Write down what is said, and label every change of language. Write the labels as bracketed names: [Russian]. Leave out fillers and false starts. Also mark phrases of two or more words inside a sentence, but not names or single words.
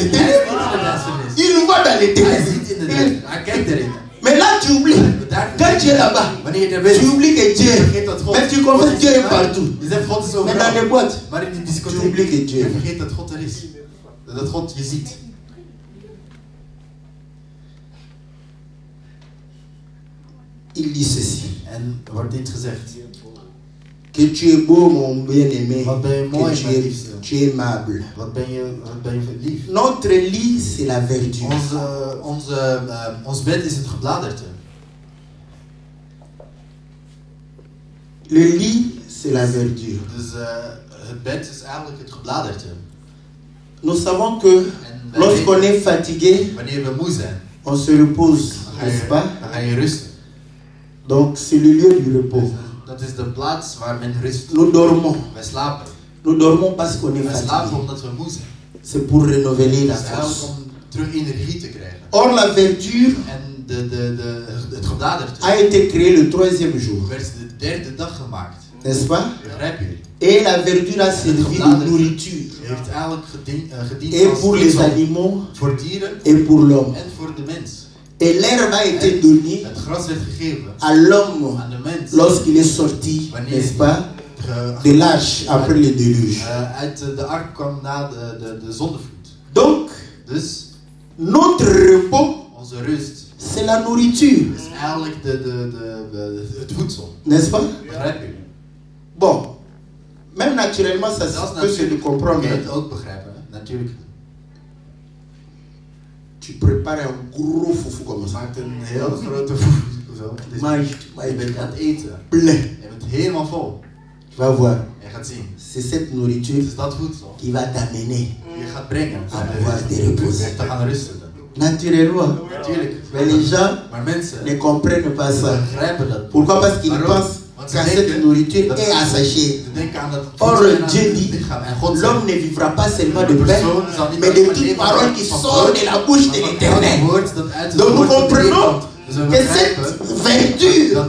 [Dutch] Hij is [French] ténèbres. [Dutch] niet in de duisternis. [French] Il voit dans les [Dutch] Hij [French] ténèbres. [Dutch] ziet in de duisternis. Hij kijkt erin. [French] Mais là tu oublies. Quand tu es là-bas, [Dutch] Wanneer je er bent, [French] tu oublies que Dieu [Dutch] je [French] est. [Dutch] vergeet dat God. [French] Mais tu confesses Dieu est partout. [Dutch] Je zegt God is [French] Mais dans [Dutch] overal. [French] les boîtes, [Dutch] Maar in die [French] tu [Dutch] discotheek, [French] oublies que Dieu [Dutch] je [French] est. [Dutch] vergeet dat God er is. Dat God je ziet. [French] Il dit ceci. [Dutch] En er wordt dit gezegd. [French] Que tu es beau, mon bien-aimé. [Dutch] Wat ben je [French] Que [Dutch] mooi, mijn liefste. [French] tu es aimable. [Dutch] Wat ben je lief. [French] Notre lit, c'est la verdure. [Dutch] Ons bed is het gebladerte. [French] Le lit, c'est la verdure. [Dutch] Dus het bed is eigenlijk het gebladerte. [French] Nous savons que [Dutch] En [French] lorsqu'on est fatigué, [Dutch] wanneer we moe zijn, [French] on se repose, [Dutch] dan [French] n'est-ce pas? [Dutch] ga je rusten. [French] Donc c'est le lieu du repos. [Dutch] Dat is de plaats waar men rust. [French] Nous dormons. [Dutch] Wij slapen. [French] Nous dormons parce qu'on est [Dutch] Wij slapen [French] fatigué. [Dutch] omdat we moe zijn. [French] C'est pour renouveler la [Dutch] Dat is eigenlijk [French] force. [Dutch] om te terug energie te krijgen. [French] Or la verdure [Dutch] En het gebladerte [French] a été créée le troisième jour. [Dutch] werd de derde dag gemaakt. [French] N'est-ce pas? [Dutch] Begrijp je? [French] Et la verdure a servi de nourriture. [Dutch] Heeft eigenlijk gediend [French] Et [Dutch] als [French] pour les [Dutch] voedsel [French] animaux [Dutch] voor dieren [French] et pour l'homme. [Dutch] en voor de mens. [French] Et l'herbe a été donnée [Dutch] Het gras werd gegeven [French] à l'homme [Dutch] aan de mens [French] lorsqu'il est sorti, n'est-ce pas, de l'arche après le déluge. [Dutch] uit de ark kwam na de zondevloed. [French] Donc, [Dutch] Dus [French] notre repos, [Dutch] onze rust [French] c'est la nourriture, [Dutch] is eigenlijk het voedsel. [French] n'est-ce pas? [Dutch] Begrijp je? [French] Bon, même naturellement, ça peut se comprendre. [Dutch] Kun je het ook begrijpen, hè? Natuurlijk. [French] Tu prépares un gros foufou comme [Dutch] Je [French] ça. [Dutch] maakt een heel grote voedsel. [French] Mange, [Dutch] Je bent aan het eten. [French] plein. [Dutch] Je bent helemaal vol. [French] Tu vas voir, [Dutch] Je gaat zien. [French] c'est cette [Dutch] Het [French] nourriture [Dutch] is dat voedsel [French] qui va t'amener [Dutch] die je gaat brengen [French] à pouvoir te reposer. [Dutch] te gaan rusten. [French] Naturellement. [Dutch] Natuurlijk. [French] Mais les gens [Dutch] Maar mensen [French] ne comprennent pas ça. [Dutch] begrijpen dat. [French] Pourquoi? Parce qu'ils [Dutch] Waarom? [French] pensent [Dutch] Want [French] qu'à [Dutch] ze [French] cette [Dutch] denken [French] nourriture [Dutch] dat [French] et à sa chair. [Dutch] ze denken aan dat [French] Or, [Dutch] voedsel en aan [French] Dieu [Dutch] het [French] dit, [Dutch] lichaam. En God [French] l'homme [Dutch] zegt, [French] ne vivra pas seulement de [Dutch] de [French] pain, [Dutch] persoon zal niet [French] mais [Dutch] alleen [French] de [Dutch] maar [French] toute [Dutch] leven [French] parole qui [Dutch] van [French] sort [Dutch] God, [French] de la bouche de [Dutch] maar van [French] l'Éternel. [Dutch] elk woord dat uit het [French] Donc nous [Dutch] woord van de Heer [French] comprenons [Dutch] komt. Dus we [French] que cette [Dutch] begrijpen [French] verdure